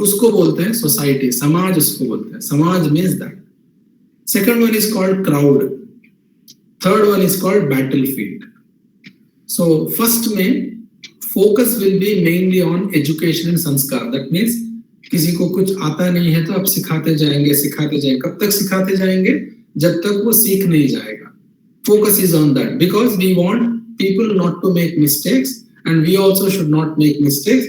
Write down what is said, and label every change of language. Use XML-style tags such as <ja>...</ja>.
<hi>उसको बोलते हैं society, समाज उसको बोलते हैं.</hi> <en>Samaj means that. Second one is called crowd. Third one is called battlefield. So first में focus will be mainly on education and sanskar. That means</en> <hi>किसी को कुछ आता नहीं है तो आप सिखाते जाएंगे. कब तक सिखाते जाएंगे? जब तक वो सीख नहीं जाएगा.</hi> <en>Focus is on that, because we want people not to make mistakes, and we also should not make mistakes.</en>